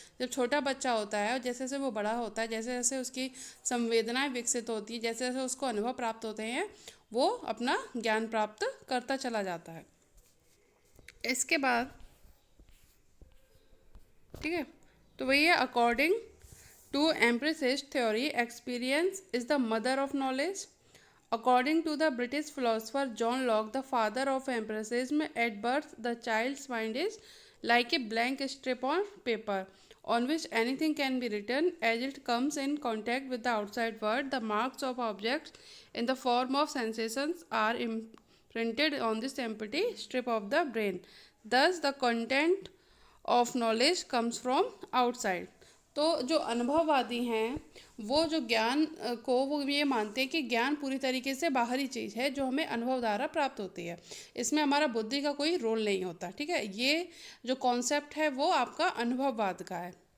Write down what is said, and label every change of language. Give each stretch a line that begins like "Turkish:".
Hindi: जब छोटा बच्चा होता है और जैसे जैसे वो बड़ा होता है, जैसे जैसे उसकी संवेदनाएं विकसित होती है, जैसे जैसे उसको अनुभव प्राप्त होते हैं, वो अपना ज्ञान प्राप्त करता चला जाता है। इसके बाद ठीक है, तो वही है
English: According to empiricist theory experience is the mother of knowledge. According to the British philosopher John Locke, the father of empiricism, at birth the child's mind is like a blank strip on paper on which anything can be written. As it comes in contact with the outside world, the marks of objects in the form of sensations are imprinted on this empty strip of the brain. Thus, the content of knowledge comes from outside.
Hindi: तो जो अनुभववादी हैं वो जो ज्ञान को वो ये मानते हैं कि ज्ञान पूरी तरीके से बाहरी चीज़ है जो हमें अनुभव द्वारा प्राप्त होती है। इसमें हमारा बुद्धि का कोई रोल नहीं होता। ठीक है, ये जो कॉन्सेप्ट है वो आपका अनुभववाद का है।